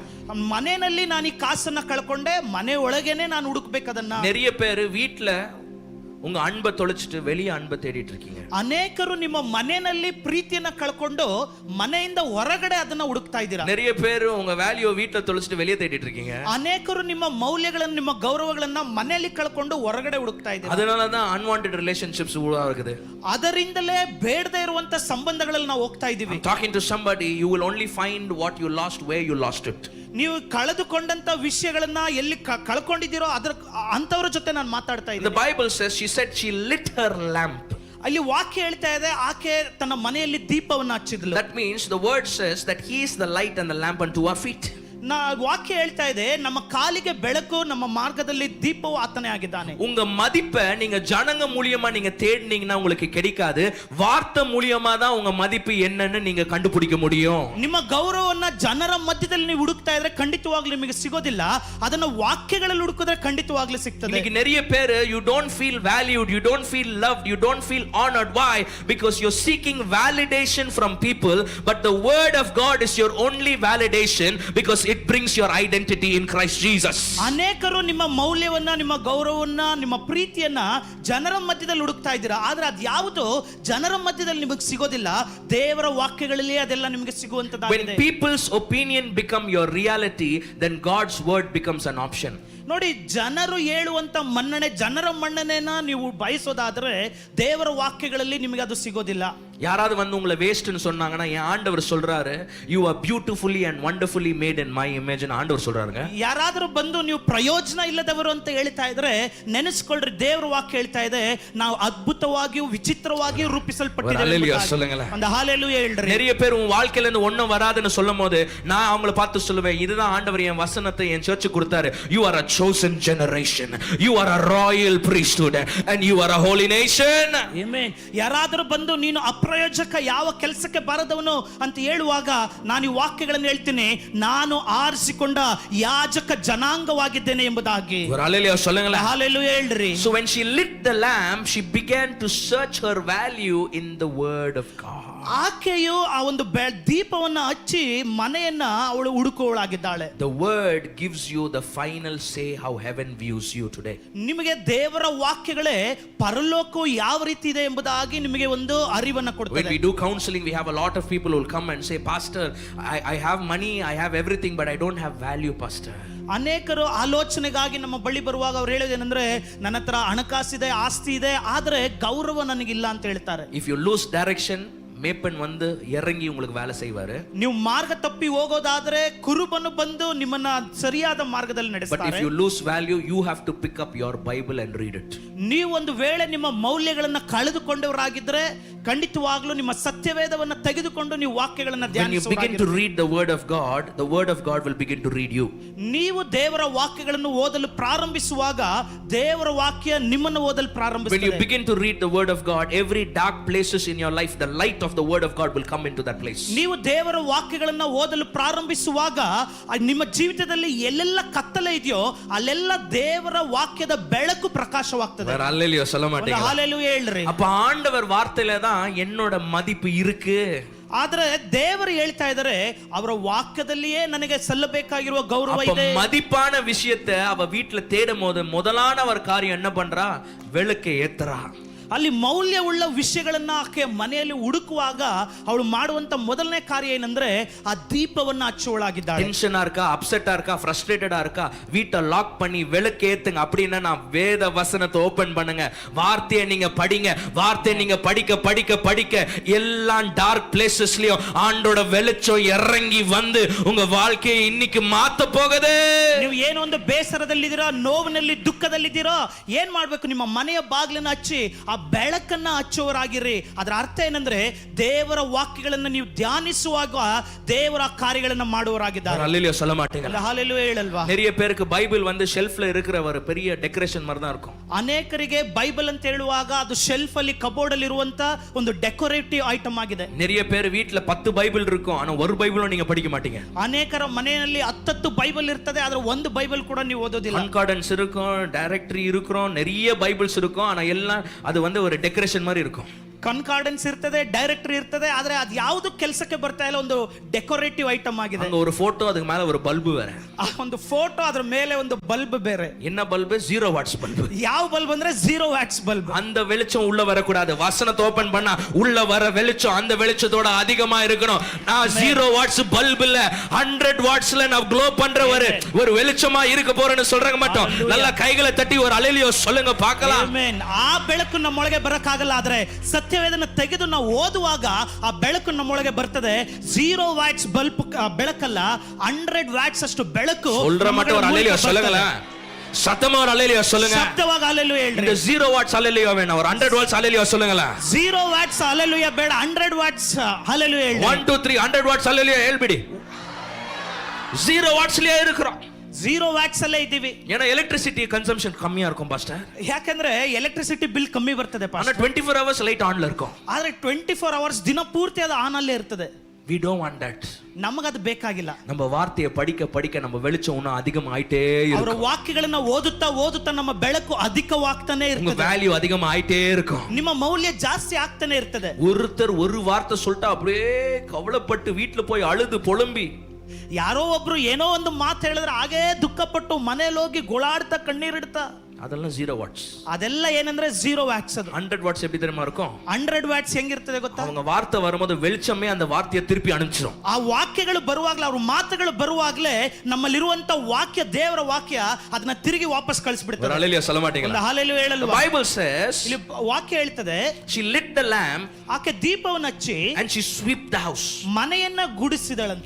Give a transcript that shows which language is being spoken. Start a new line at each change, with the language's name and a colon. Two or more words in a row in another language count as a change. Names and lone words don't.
Kannada: ಮನೆಯಲ್ಲಿ ನಾನು ಈ ಕಾಸನ್ನ ಕಳ್ಕೊಂಡೆ, ಮನೆ ಒಳಗೇನೆ ನಾನು ಹುಡುಕ್ಬೇಕದನ್ನ.
Tamil: நிறைய பேர் வீட்ல உங்க அன்பை தொலைச்சிட்டு வெளியே ಅன்பை தேடிட்டு இருக்கீங்க.
Kannada: ಅನೇಕರು ನಿಮ್ಮ ಮನೆಯಲ್ಲಿ ಪ್ರೀತಿಯನ್ನ ಕಳ್ಕೊಂಡು ಮನೆಯಿಂದ ಹೊರಗಡೆ ಅದನ್ನ ಹುಡುಕ್ತಾ ಇದ್ದೀರಾ.
Tamil: நிறைய பேர் உங்க வேல்யூ வீட்ல தொலைச்சிட்டு வெளியே தேடிட்டு இருக்கீங்க.
Kannada: ಅನೇಕರು ನಿಮ್ಮ ಮೌಲ್ಯಗಳನ್ನು, ನಿಮ್ಮ ಗೌರವಗಳನ್ನ ಮನೆಯಲ್ಲಿ ಕಳ್ಕೊಂಡು ಹೊರಗಡೆ ಹುಡುಕ್ತಾ ಇದ್ದೀರಾ.
Tamil: அதனால தான்
English: unwanted relationships
Tamil: உருவாகுது.
Kannada: ಅದರಿಂದಲೇ ಬೇಡದೇ ಇರುವಂತ ಸಂಬಂಧಗಳಲ್ಲಿ ನಾವು ಹೋಗ್ತಾ ಇದ್ದೀವಿ.
English: Talking to somebody, you will only find what you lost where you lost it.
Kannada: ನೀವು ಕಳೆದುಕೊಂಡಂತ ವಿಷಯಗಳನ್ನ ಎಲ್ಲಿ ಕಳ್ಕೊಂಡಿದ್ದೀರೋ ಅದರ ಅಂತವರ ಜೊತೆ ನಾನು ಮಾತಾಡ್ತಾ ಇದ್ದೀನಿ.
English: The Bible says she said she lit her lamp.
Kannada: ಅಲ್ಲಿ ವಾಕ್ಯ ಹೇಳ್ತಾ ಇದೆ, ಆಕೆ ತನ್ನ ಮನೆಯಲ್ಲಿ ದೀಪವನ್ನು ಹಚ್ಚಿದ್ಲು.
English: That means the word says that he is the light and the lamp unto our feet.
Kannada: ವಾಕ್ಯ ಹೇಳ್ತಾ ಇದೆ, ನಮ್ಮ ಕಾಲಿಗೆ ಬೆಳಕು, ನಮ್ಮ ಮಾರ್ಗದಲ್ಲಿ ದೀಪವು ಆತನೇ ಆಗಿದ್ದಾನೆ.
Tamil: உங்க மதிப்பை நீங்க ஜனங்க மூலியமா நீங்க தேடினீங்கன்னா உங்களுக்கு கிடைக்காது. வார்த்தை மூலியமா தான் உங்க மதிப்பு என்னன்னு நீங்க கண்டுபிடிக்க முடியும்.
Kannada: ನಿಮ್ಮ ಗೌರವವನ್ನ ಜನರ ಮಧ್ಯದಲ್ಲಿ ನೀವು ಹುಡುಕ್ತಾ ಇದ್ರೆ ಖಂಡಿತವಾಗ್ಲೂ ನಿಮಗೆ ಸಿಗೋದಿಲ್ಲ. ಅದನ್ನ ವಾಕ್ಯಗಳಲ್ಲಿ ಹುಡುಕಿದ್ರೆ ಖಂಡಿತವಾಗ್ಲೂ ಸಿಗ್ತದೆ.
Tamil: இன்னைக்கு நிறைய பேர்
English: you don't feel valued, you don't feel loved, you don't feel honored. Why? Because you're seeking validation from people, but the word of God is your only validation, because it brings your identity in Christ Jesus.
Kannada: ಅನೇಕರು ನಿಮ್ಮ ಮೌಲ್ಯವನ್ನ, ನಿಮ್ಮ ಗೌರವವನ್ನ, ನಿಮ್ಮ ಪ್ರೀತಿಯನ್ನ ಜನರ ಮಧ್ಯದಲ್ಲಿ ಹುಡುಕ್ತಾ ಇದ್ದೀರಾ, ಆದ್ರೆ ಅದು ಯಾವುದು ಜನರ ಮಧ್ಯದಲ್ಲಿ ನಿಮಗೆ ಸಿಗೋದಿಲ್ಲ. ದೇವರ ವಾಕ್ಯಗಳಲ್ಲಿ ಅದೆಲ್ಲ ನಿಮಗೆ ಸಿಗುವಂತದ್ದಾಗಿದೆ.
English: When people's opinion become your reality, then God's word becomes an option.
Kannada: ನೋಡಿ, ಜನರು ಹೇಳುವಂತ ಮನ್ನಣೆ, ಜನರ ಮನ್ನಣೆನ ನೀವು ಬಯಸೋದಾದ್ರೆ ದೇವರ ವಾಕ್ಯಗಳಲ್ಲಿ ನಿಮಗೆ ಅದು ಸಿಗೋದಿಲ್ಲ.
Tamil: யாராவது வந்து உங்களை வேஸ்ட்னு சொன்னாங்கன்னா, என் ஆண்டவர் சொல்றாரு,
English: you are beautifully and wonderfully made in my image
Tamil: ன்னு ஆண்டவர் சொல்றாருங்க.
Kannada: ಯಾರಾದರೂ ಬಂದು ನೀವು ಪ್ರಯೋಜನ ಇಲ್ಲದವರು ಅಂತ ಹೇಳ್ತಾ ಇದ್ರೆ ನೆನೆಸ್ಕೊಳ್ರಿ, ದೇವರ ವಾಕ್ಯ ಹೇಳ್ತಾ ಇದೆ, ನಾವು ಅದ್ಭುತವಾಗಿಯೂ ವಿಚಿತ್ರವಾಗಿಯೂ ರೂಪಿಸಲ್ಪಟ್ಟಿದ್ದೇವೆ. ಒಂದು ಹಲ್ಲೆಲೂಯಾ ಹೇಳ್ರಿ.
Tamil: நிறைய பேர் உன் வாழ்க்கையில இருந்து ஒண்ணும் வராதுன்னு சொல்லும் போது நான் அவங்கள பார்த்து சொல்லுவேன், இதுதான் ஆண்டவர் என் வசனத்தை என் சர்ச்சுக்கு கொடுத்தாரு.
English: you are a chosen generation, you are a royal priesthood, and you are a holy nation.
Kannada: ಆಮೆನ್. ಯಾರಾದರೂ ಬಂದು ನೀನು ಅಪ್ರಯೋಜಕ ಯಾವ ಕೆಲಸಕ್ಕೆ ಬಾರದವನು ಅಂತ ಹೇಳುವಾಗ ನಾನು ಈ ವಾಕ್ಯಗಳನ್ನು ಹೇಳ್ತೀನಿ, ನಾನು ಆರಿಸಿಕೊಂಡ ಯಾಜಕ ಜನಾಂಗವಾಗಿದ್ದೇನೆ ಎಂಬುದಾಗಿ.
Tamil: ஒரு அல்லேலூயா சொல்லுங்களேன்.
Kannada: ಹಲ್ಲೆಲೂಯಾ ಹೇಳ್ರಿ.
English: So when she lit the lamp, she began to search her value in the word of God.
Kannada: ಆಕೆಯು ಆ ಒಂದು ದೀಪವನ್ನು ಹಚ್ಚಿ ಮನೆಯನ್ನ ಅವಳು ಹುಡುಕುವಳಾಗಿದ್ದಾಳೆ.
English: The word gives you the final say how heaven views you today.
Kannada: ನಿಮಗೆ ದೇವರ ವಾಕ್ಯಗಳೇ ಪರಲೋಕವು ಯಾವ ರೀತಿ ಇದೆ ಎಂಬುದಾಗಿ ನಿಮಗೆ ಒಂದು ಅರಿವನ್ನು
English: When
Kannada: ಕೊಡುತ್ತದೆ.
English: we do counseling, we have a lot of people who will come and say, Pastor, I have money, I have everything, but I don't have value, Pastor.
Kannada: ಅನೇಕರು ಆಲೋಚನೆಗಾಗಿ ನಮ್ಮ ಬಳಿ ಬರುವಾಗ ಅವ್ರು ಹೇಳೋದೇನೆಂದ್ರೆ, ನನ್ನ ಹತ್ರ ಹಣಕಾಸಿದೆ, ಆಸ್ತಿ ಇದೆ, ಆದ್ರೆ ಗೌರವ ನನಗಿಲ್ಲ ಅಂತ ಹೇಳ್ತಾರೆ.
English: If you lose direction,
Tamil: மேப்பன் வந்து இறங்கி உங்களுக்கு வேலை செய்வாரு.
Kannada: ನೀವು ಮಾರ್ಗ ತಪ್ಪಿ ಹೋಗೋದಾದ್ರೆ ಕುರುಬನು ಬಂದು ನಿಮ್ಮನ್ನ ಸರಿಯಾದ ಮಾರ್ಗದಲ್ಲಿ
English: But
Kannada: ನಡೆಸ್ತಾರೆ.
English: if you lose value, you have to pick up your Bible and read it.
Kannada: ನೀವು ಒಂದು ವೇಳೆ ನಿಮ್ಮ ಮೌಲ್ಯಗಳನ್ನ ಕಳೆದುಕೊಂಡವರಾಗಿದ್ರೆ ಖಂಡಿತವಾಗ್ಲೂ ನಿಮ್ಮ ಸತ್ಯವೇದವನ್ನ ತೆಗೆದುಕೊಂಡು ನೀವು ವಾಕ್ಯಗಳನ್ನ
English: When you begin to read the word of God will begin to read you.
Kannada: ನೀವು ದೇವರ ವಾಕ್ಯಗಳನ್ನು ಓದಲು ಪ್ರಾರಂಭಿಸುವಾಗ ದೇವರ ವಾಕ್ಯ ನಿಮ್ಮನ್ನು ಓದಲು
English: When you
Kannada: ಪ್ರಾರಂಭಿಸುತ್ತದೆ.
English: begin to read the word of God, every dark places in your life, the light of the word of God will come into that place.
Kannada: ನೀವು ದೇವರ ವಾಕ್ಯಗಳನ್ನ ಓದಲು ಪ್ರಾರಂಭಿಸುವಾಗ ನಿಮ್ಮ ಜೀವಿತದಲ್ಲಿ ಎಲ್ಲೆಲ್ಲ ಕತ್ತಲೆ ಇದೆಯೋ ಅಲ್ಲೆಲ್ಲ ದೇವರ ವಾಕ್ಯದ ಬೆಳಕು ಪ್ರಕಾಶವಾಗ್ತದೆ.
Tamil: வேற அல்லேலூயா சொல்ல மாட்டீங்க.
Kannada: ಹಲ್ಲೆಲೂಯಾ ಹೇಳ್ರಿ.
Tamil: அப்ப ஆண்டவர் வார்த்தையில தான் என்னோட மதிப்பு இருக்கு.
Kannada: ಆದ್ರೆ ದೇವರು ಹೇಳ್ತಾ ಇದ್ದಾರೆ, ಅವರ ವಾಕ್ಯದಲ್ಲಿಯೇ ನನಗೆ ಸಲ್ಲಬೇಕಾಗಿರುವ ಗೌರವ
Tamil: அப்ப
Kannada: ಇದೆ.
Tamil: மதிப்பான விஷயத்தை அவ வீட்டுல தேடும் போது முதலான ஒரு காரியம் என்ன பண்றா? விளக்கை ஏத்துறா.
Kannada: ಅಲ್ಲಿ ಮೌಲ್ಯವುಳ್ಳ ವಿಷಯಗಳನ್ನ ಆಕೆ ಮನೆಯಲ್ಲಿ ಹುಡುಕುವಾಗ ಅವಳು ಮಾಡುವಂತ ಮೊದಲನೇ ಕಾರ್ಯ ಏನಂದ್ರೆ ಆ ದೀಪವನ್ನ ಹಚ್ಚುವಳಾಗಿದ್ದಾಳೆ.
Tamil: டென்ஷனா இருக்கா, அப்செட்டா இருக்கா, ஃப்ரஸ்ட்ரேட்டடா இருக்கா, வீட்டை லாக் பண்ணி விளக்கு ஏத்துங்க. அப்படின்னா நான் வேத வசனத்தை ஓபன் பண்ணுங்க, வார்த்தையை நீங்க படிங்க. வார்த்தையை நீங்க படிக்க படிக்க படிக்க எல்லா
English: dark places
Tamil: ஆண்டோட வெளிச்சம் இறங்கி வந்து உங்க வாழ்க்கையை இன்னைக்கு மாத்த போகுது.
Kannada: ನೀವು ಏನೋ ಒಂದು ಬೇಸರದಲ್ಲಿದ್ದೀರಾ, ನೋವಿನಲ್ಲಿ ದುಃಖದಲ್ಲಿದ್ದೀರಾ, ಏನ್ ಮಾಡ್ಬೇಕು? ನಿಮ್ಮ ಮನೆಯ ಬಾಗಿಲನ್ನ ಹಚ್ಚಿ ಆ ಬೆಳಕನ್ನ ಹಚ್ಚುವರಾಗಿರಿ. ಅದರ ಅರ್ಥ ಏನಂದ್ರೆ ದೇವರ ವಾಕ್ಯಗಳನ್ನ ನೀವು ಧ್ಯಾನಿಸುವಾಗ ದೇವರ ಕಾರ್ಯಗಳನ್ನ ಮಾಡುವರಾಗಿದ್ದಾರೆ.
Tamil: அல்லேலூயா சொல்ல மாட்டீங்க.
Kannada: ಹಲ್ಲೆಲೂಯಾ ಹೇಳಲ್ವಾ?
Tamil: நிறைய பேருக்கு பைபிள் வந்து ஷெல்ஃப்ல இருக்கிற ஒரு பெரிய டெக்கரேஷன் மாதிரி தான் இருக்கும்.
Kannada: ಅನೇಕರಿಗೆ ಬೈಬಲ್ ಅಂತ ಹೇಳುವಾಗ ಅದು ಶೆಲ್ಫ್ ಅಲ್ಲಿ ಕಬೋರ್ಡ್ ಅಲ್ಲಿ ಇರುವಂತ ಒಂದು
English: decorative item
Kannada: ಆಗಿದೆ.
Tamil: நிறைய பேர் வீட்ல 10 பைபிள் இருக்கும், ஆனா ஒரு பைபிளும் நீங்க படிக்க மாட்டீங்க.
Kannada: ಅನೇಕರ ಮನೆಯಲ್ಲಿ 10 ಬೈಬಲ್ ಇರ್ತದೆ, ಆದ್ರೆ ಒಂದು ಬೈಬಲ್ ಕೂಡ ನೀವು ಓದೋದಿಲ್ಲ.
Tamil: கன்கார்டன்ஸ் இருக்கும், டைரக்டரி இருக்கும், நிறைய பைபிள்ஸ் இருக்கும், ஆனா எல்லாம் அது வந்து ஒரு டெக்கரேஷன் மாதிரி இருக்கும்.
Kannada: ಕನ್ಕಾರ್ಡೆನ್ಸ್ ಇರ್ತದೆ, ಡೈರೆಕ್ಟರಿ ಇರ್ತದೆ, ಆದ್ರೆ ಅದು ಯಾವುದು ಕೆಲಸಕ್ಕೆ ಬರ್ತಾ ಇಲ್ಲ, ಒಂದು
English: decorative item
Kannada: ಆಗಿದೆ.
Tamil: அங்க ஒரு போட்டோ, அதுக்கு மேல ஒரு பல்பு வேற.
Kannada: ಆ ಒಂದು ಫೋಟೋ, ಅದ್ರ ಮೇಲೆ ಒಂದು ಬಲ್ಬ್ ಬೇರೆ.
Tamil: என்ன பல்பு? 0 வாட்ஸ் பல்பு.
Kannada: ಯಾವ ಬಲ್ಬ್ ಅಂದ್ರೆ 0 ವ್ಯಾಟ್ಸ್ ಬಲ್ಬ್.
Tamil: அந்த வெளிச்சம் உள்ள வரக்கூடாது. வசனத்தை ஓபன் பண்ணா உள்ள வர வெளிச்சம் அந்த வெளிச்சத்தோட அதிகமா இருக்கணும். நான் 0 வாட்ஸ் பல்பு இல்ல, 100 வாட்ஸ்ல நான் க்ளோ பண்ற ஒரு வெளிச்சமா இருக்க போறேன்னு சொல்றாங்க மட்டும். நல்லா கைகளை தட்டி ஒரு அல்லேலூயா சொல்லுங்க பார்க்கலாம்.
Kannada: ಆಮೆನ್. ಆ ಬೆಳಕು ನಮ್ಮೊಳಗೆ ಬರಕ್ಕಾಗಲ್ಲ, ಆದ್ರೆ ಸತ್ಯವೇದನ ತೆಗೆದು ನಾವು ಓದುವಾಗ ಆ ಬೆಳಕು ನಮ್ಮೊಳಗೆ ಬರ್ತದೆ. 0 ವ್ಯಾಟ್ಸ್ ಬಲ್ಬ್ ಬೆಳಕಲ್ಲ, 100 ವ್ಯಾಟ್ಸ್ ಅಷ್ಟು ಬೆಳಕು.
Tamil: சொல்ற மட்டும் ஒரு அல்லேலூயா சொல்லுங்களேன். சத்தமா ஒரு அல்லேலூயா சொல்லுங்க.
Kannada: ಸತ್ಯವಾಗಿ ಹಲ್ಲೆಲೂಯಾ ಹೇಳ್ರಿ.
Tamil: இந்த 0 வாட்ஸ் அல்லேலூயா வேணாம், ஒரு 100 வாட்ஸ் அல்லேலூயா சொல்லுங்களேன்.
Kannada: 0 ವ್ಯಾಟ್ಸ್ ಹಲ್ಲೆಲೂಯಾ ಬೇಡ, 100 ವ್ಯಾಟ್ಸ್ ಹಲ್ಲೆಲೂಯಾ ಹೇಳ್ರಿ.
Tamil: 1 2 3 100 வாட்ஸ் அல்லேலூயா ಹೇಳ್ಬಿಡಿ. 0 வாட்ஸ்லயே இருக்கிறோம்.
Kannada: 0 ವ್ಯಾಟ್ಸ್ ಅಲ್ಲೇ ಇದ್ದೀವಿ.
Tamil: ஏன்னா
English: electricity consumption
Tamil: கம்மியா இருக்கும் பாஸ்டர்.
Kannada: ಯಾಕಂದ್ರೆ
English: electricity bill
Kannada: ಕಮ್ಮಿ ಬರ್ತದೆ
Tamil: ஆனா
Kannada: ಪಾಸ್ಟರ್.
English: 24 hours light on இருக்கும்.
Kannada: ಆದ್ರೆ 24 ಅವರ್ಸ್ ದಿನ ಪೂರ್ತಿ ಅದು ಆನ್ ಅಲ್ಲೇ ಇರ್ತದೆ.
English: We don't want that.
Kannada: ನಮಗದು ಬೇಕಾಗಿಲ್ಲ.
Tamil: நம்ம வார்த்தையை படிக்க படிக்க நம்ம வெளிச்சம் இன்னும் அதிகமாயிட்டே
Kannada: ಅವರ
Tamil: இருக்கும்.
Kannada: ವಾಕ್ಯಗಳನ್ನ ಓದುತ್ತಾ ಓದುತ್ತಾ ನಮ್ಮ ಬೆಳಕು ಅಧಿಕವಾಗ್ತಾನೆ
Tamil: உங்க
Kannada: ಇರ್ತದೆ.
Tamil: வேல்யூ அதிகமாயிட்டே இருக்கும்.
Kannada: ನಿಮ್ಮ ಮೌಲ್ಯ ಜಾಸ್ತಿ ಆಗ್ತಾನೆ ಇರ್ತದೆ.
Tamil: ஒருத்தர் ஒரு வார்த்தை சொல்லிட்டா அப்படியே கவலைப்பட்டு வீட்டுல போய் அழுது புலம்பி,
Kannada: ಯಾರೋ ಒಬ್ರು ಏನೋ ಒಂದು ಮಾತು ಹೇಳಿದ್ರೆ ಹಾಗೇ ದುಃಖಪಟ್ಟು ಮನೇಲಿ ಹೋಗಿ ಗೋಳಾಡ್ತಾ ಕಣ್ಣೀರಿಡ್ತಾ,
Tamil: அதெல்லாம் 0 வாட்ஸ்.
Kannada: ಅದೆಲ್ಲ ಏನಂದ್ರೆ 0 ವ್ಯಾಟ್ಸ್. ಅದು
Tamil: 100 வாட்ஸ் எப்படி தெரியுமா இருக்கும்?
Kannada: 100 ವ್ಯಾಟ್ಸ್ ಹೆಂಗಿರ್ತದೆ ಗೊತ್ತಾ?
Tamil: அவங்க வார்த்தை வரும்போது வெளிச்சமே அந்த வார்த்தையை திருப்பி அனுப்பிச்சிடும்.
Kannada: ಆ ವಾಕ್ಯಗಳು ಬರುವಾಗಲೇ, ಅವ್ರ ಮಾತುಗಳು ಬರುವಾಗಲೇ ನಮ್ಮಲ್ಲಿರುವಂತ ವಾಕ್ಯ, ದೇವರ ವಾಕ್ಯ ಅದನ್ನ ತಿರುಗಿ ವಾಪಸ್ ಕಳಿಸ್ಬಿಡ್ತದೆ.
Tamil: அல்லேலூயா சொல்ல மாட்டீங்களா?
Kannada: ಹಲ್ಲೆಲೂಯಾ
English: The
Kannada: ಹೇಳಲ್ವಾ?
English: Bible says
Kannada: ಇಲ್ಲಿ ವಾಕ್ಯ ಹೇಳ್ತದೆ,
English: she lit the lamp
Kannada: ಆಕೆ ದೀಪವನ್ನು ಹಚ್ಚಿ
English: and she swept the house.
Kannada: ಮನೆಯನ್ನ ಗುಡಿಸಿದಳಂತೆ.